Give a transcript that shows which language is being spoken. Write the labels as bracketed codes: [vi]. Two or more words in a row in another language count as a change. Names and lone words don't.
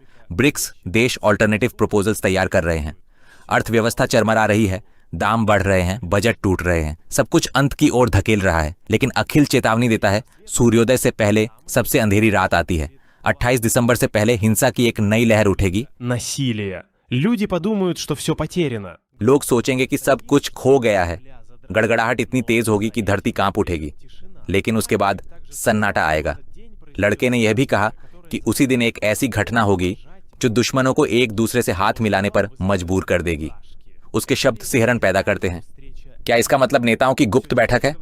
[hi] ब्रिक्स देश [en] alternative proposals [hi] तैयार कर रहे हैं। अर्थव्यवस्था चरमरा रही है, दाम बढ़ रहे हैं, बजट टूट रहे हैं, सब कुछ अंत की ओर धकेल रहा है। लेकिन अखिल चेतावनी देता है, सूर्योदय से पहले सबसे अंधेरी रात आती है। 28 दिसंबर से पहले हिंसा की एक नई लहर उठेगी। [ru] Насилие. Люди подумают, что все потеряно. [hi] लोग सोचेंगे कि सब कुछ खो गया है। गड़गड़ाहट इतनी तेज होगी कि धरती कांप उठेगी। लेकिन उसके बाद सन्नाटा आएगा। लड़के ने यह भी कहा कि उसी दिन एक ऐसी घटना होगी जो दुश्मनों को एक दूसरे से हाथ मिलाने पर मजबूर कर देगी। उसके शब्द सिहरन पैदा करते हैं। क्या इसका मतलब नेताओं की गुप्त बैठक है?